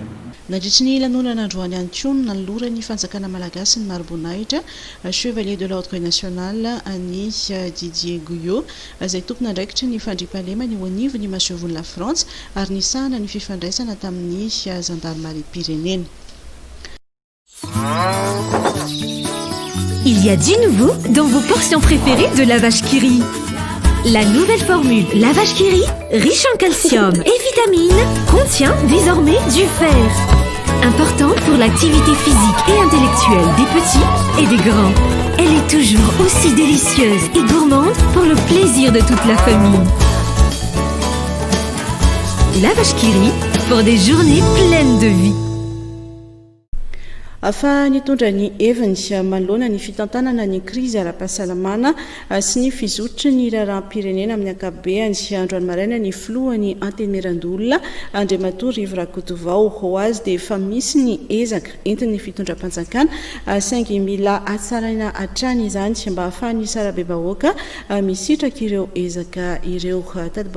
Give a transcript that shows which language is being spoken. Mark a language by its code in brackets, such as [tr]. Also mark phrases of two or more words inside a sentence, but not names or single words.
[mg] Nandritry ny lanonana androany ihany koa no nalorany fanjakana malagasy ny maro-boninahitra [fr] chevalier de l'ordre national [mg] ny Didier Gouillot izay tompony andraikitry ny fandriampahalemany ho anivony masovon'ny la France ary nisahana ny fifandraisana tamin'ny gendarmerie pirenena. [fr] Il y a du nouveau dans vos portions préférées de la vache qui rit. La nouvelle formule La Vache qui rit, riche en calcium et vitamines, contient désormais du fer. Important pour l'activité physique et intellectuelle des petits et des grands. Elle est toujours aussi délicieuse et gourmande pour le plaisir de toute la famille. La Vache qui rit, pour des journées pleines de vie. [mg] Afa nitondra ny heviny manoloana ny fitantanana ny krizy ara-pahasalamana sy ny fizotry ny raharam-pirenena amin'ny ankapobeny androany maraina ny filohany antemerandolona Andriamatoa Rivo Rakotovao ho azy dia efa misy ny ezaka entin'ny fitondram-panjakana saingy mila atsaraina hatrany izany mba ahafahany sarabe-bahoaka misitraka ireo ezaka ireo.